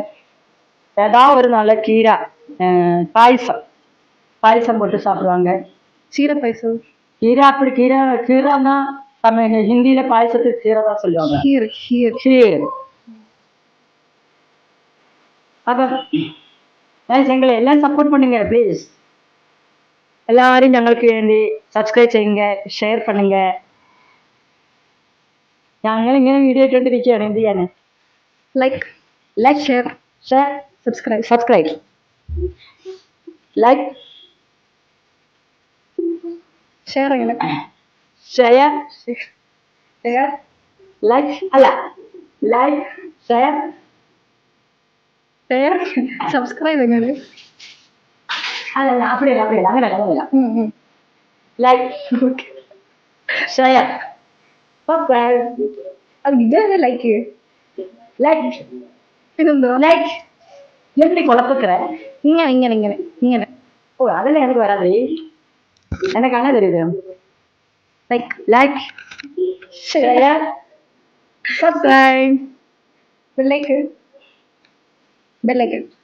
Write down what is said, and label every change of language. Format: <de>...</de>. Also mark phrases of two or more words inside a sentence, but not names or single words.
<ta>ஏதாவது ஒரு நல்ல கீரை பாயசம் போட்டு சாப்பிடுவாங்க. சீரை பாயசம். கீரை அப்படி கீரைன்னா தமிழ் ஹிந்தியில பாயசத்துக்கு கீரை தான் சொல்லுவாங்க. கீர். அப்போ எங்களை எல்லாம் സപ്പോർട്ട് பண்ணுங்க ப்ளீஸ்.</ta> <ml>എല്ലാവരും ഞങ്ങൾക്ക് വേണ്ടി സബ്സ്ക്രൈബ് ചെയ്യുക, ഷെയർ பண்ணுங்க. ഞങ്ങൾ ഇങ്ങനെ വീഡിയോ ഇട്ടുകൊണ്ടിരിക്കുകയാണ്. എന്ത് ചെയ്യാൻ?</ml> <en>like share subscribe like</en> <ml>ഷെയർ അങ്ങനെ</ml> <en>share like അല്ല like share</en> <ml>സബ്സ്ക്രൈബ് എങ്ങനെ? അല്ലല്ല அப்படியല്ല അങ്ങനെയല്ല.</ml> <en>like share</en> <ta>அது இதான் லைக்கு. லைக் எப்படி குழப்பக்கிற? இங்கே. ஓ அதெல்லாம் எனக்கு வராது, எனக்கு அண்ணா தெரியுது.</ta> <en>like share subscribe bell icon.</en>